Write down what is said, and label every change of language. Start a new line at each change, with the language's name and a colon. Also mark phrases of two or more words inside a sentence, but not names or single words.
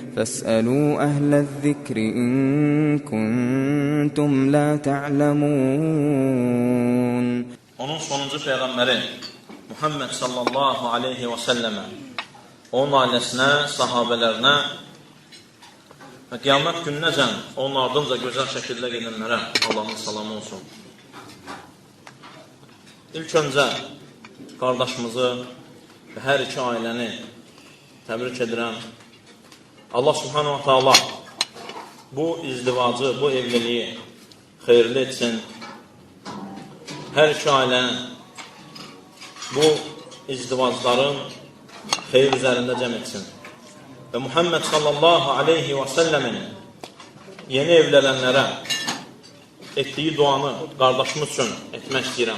Arabic: فاسألوا أهل الذكر إن كنتم لا تعلمون.
Azerbaijani: Onun sonuncu peyğəmbəri Muhammed
Arabic: صلى الله عليه وسلم,
Azerbaijani: onun ailəsinə, sahabələrinə və qiyamət gününəcən onun ardınca gözəl şəkildə gedənlərə Allahın salamı olsun. İlk öncə qardaşımızı və hər iki ailəni təbrik edirəm. Allah
Arabic: سبحانه وتعالى
Azerbaijani: bu izdivacı, bu evliliyi xeyirli etsin. Hər iki ailəni bu izdivacların xeyir üzərində cəm etsin. Və Muhammed
Arabic: صلى الله عليه وسلم
Azerbaijani: yeni evlənənlərə etdiyi duanı qardaşımız üçün etmək istəyirəm.